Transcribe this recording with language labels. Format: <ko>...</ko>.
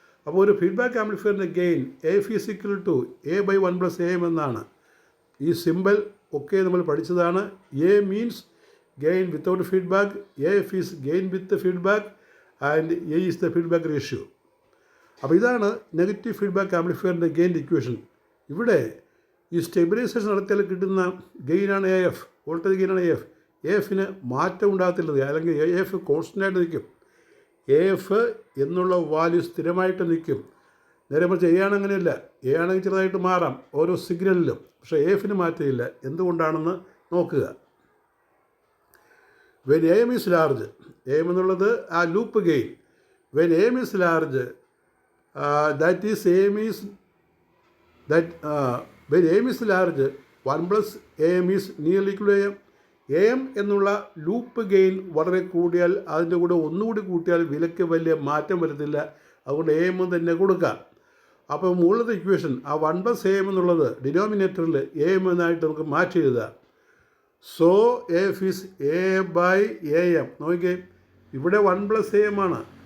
<ml>അപ്പോൾ ഒരു feedback ആംപ്ലിഫയറിൻ്റെ gain</ml> <en>AF is equal to A by 1 plus AM</en> <ml>എന്നാണ്. ഈ സിമ്പിൾ ഒക്കെ നമ്മൾ പഠിച്ചതാണ്.</ml> <en>A means gain without feedback, AF is gain with the feedback, and A is the feedback ratio.</en> <ml>അപ്പോൾ ഇതാണ് negative feedback ആംപ്ലിഫയറിൻ്റെ gain equation. ഇവിടെ ഈ stabilisation നടത്തിയാൽ കിട്ടുന്ന ഗെയിനാണ് A F, voltage ഗെയിനാണ് A F. A എഫിന് മാറ്റം ഉണ്ടാകത്തില്ലത്, അല്ലെങ്കിൽ എ എഫ് കോൺസ്റ്റൻ്റായിട്ട് നിൽക്കും. എ എഫ് എന്നുള്ള വാല്യൂ സ്ഥിരമായിട്ട് നിൽക്കും. നേരെ മറിച്ച് എ ആണ് അങ്ങനെയല്ല. എ ആണെങ്കിൽ ചെറുതായിട്ട് മാറാം ഓരോ സിഗ്നലിലും, പക്ഷേ എ എഫിന് മാറ്റമില്ല. എന്തുകൊണ്ടാണെന്ന് നോക്കുക.</ml> <en>when A M is large,</en> <ml>A M എന്നുള്ളത് ആ loop gain.</ml> <en>When A M is large, that is AM is that when AM is large, 1 plus AM is nearly equal to AM.</en> <ml>AM എന്നുള്ള loop gain വളരെ കൂടിയാൽ അതിൻ്റെ കൂടെ ഒന്നുകൂടി കൂട്ടിയാൽ വിലയ്ക്ക് വലിയ മാറ്റം വരുന്നില്ല. അതുകൊണ്ട് AM തന്നെ കൊടുക്കാം. അപ്പോൾ മുകളിലത്തെ ഇക്വേഷൻ ആ 1 plus AM എന്നുള്ളത് ഡിനോമിനേറ്ററിൽ AM എന്നായിട്ട് നമുക്ക് മാറ്റി എഴുതാം.</ml> <en>So AF is A by AM.</en> <ml>നോക്കിക്കേ, ഇവിടെ</ml> <en>1 plus AM ആണ്.</en>